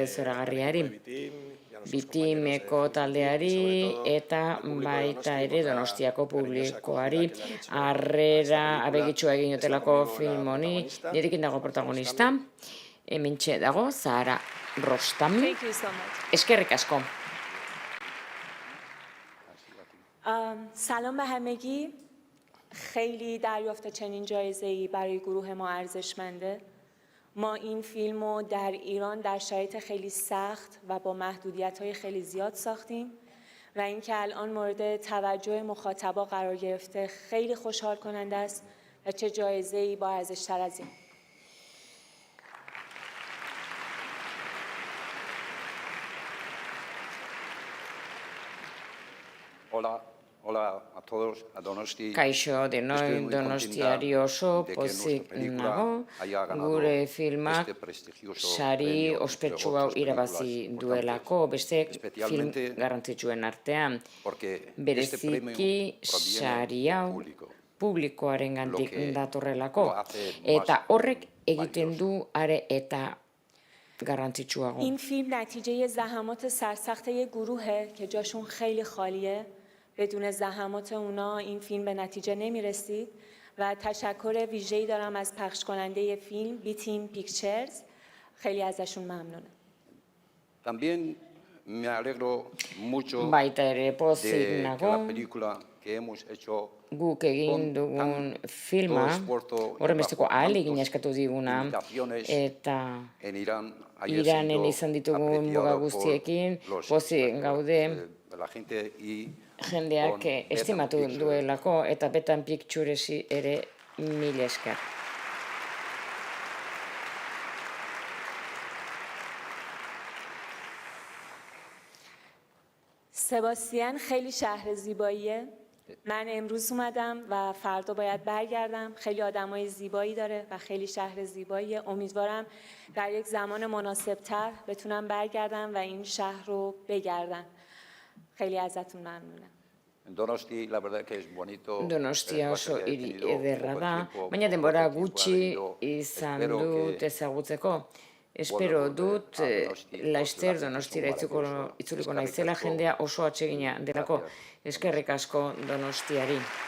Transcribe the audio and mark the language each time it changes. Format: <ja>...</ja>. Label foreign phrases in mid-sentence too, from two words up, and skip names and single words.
<eu>zoragarriari, bitimeko taldeari eta baita ere Donostiako publikoari, harrera abegitsua egin otelako film honi, nirekin dago protagonista, hementxe dago Zahara Rostami, eskerrik asko.</eu> <fa>سلام به همگی. خیلی دریافت چنین جایزه‌ای برای گروه ما ارزشمنده. ما این فیلم رو در ایران در شرایط خیلی سخت و با محدودیت‌های خیلی زیاد ساختیم و اینکه الان مورد توجه مخاطبا قرار گرفته خیلی خوشحال کننده است و چه جایزه‌ای با ارزش‌تر از این.</fa> <eu>Kaixo denoi Donostiari oso pozik nago, gure filmak sari ospetsu hau irabazi duelako, beste film garrantzitsuen artean. Bereziki sari hau publikoaren gantik datorrelako, eta horrek egiten du are eta garrantzitsuago.</eu> <fa>این فیلم نتیجه زحمات سرسخت یک گروهه که جاشون خیلی خالیه. بدون زحمات اونا این فیلم به نتیجه نمی‌رسید و تشکر ویژه‌ای دارم از پخش کننده فیلم بیتیم پیکچرز، خیلی ازشون ممنونم.</fa> <es>También me alegro mucho</es> <eu>baita ere pozik</eu> <es>de</es> <eu>nago,</eu> <es>la película que hemos hecho</es> <eu>guk egin dugun filma, horrenbesteko ahalegina eskatu diguna, eta Iranen izan ditugun muga guztiekin, pozik gaude, jendeak estimatu duelako, eta Betan Pictures ere mila esker.</eu> <fa>سباستین خیلی شهر زیباییه. من امروز اومدم و فردا باید برگردم. خیلی آدمای زیبایی داره و خیلی شهر زیباییه. امیدوارم در یک زمان مناسب‌تر بتونم برگردم و این شهر رو بگردم. خیلی ازتون ممنونم.</fa> <eu>Donostia oso hiri ederra da, baina denbora gutxi izan dut ezagutzeko. Espero dut, laster Donostira itzuliko naizela, jendea oso atsegina delako. Eskerrik asko Donostiari.</eu>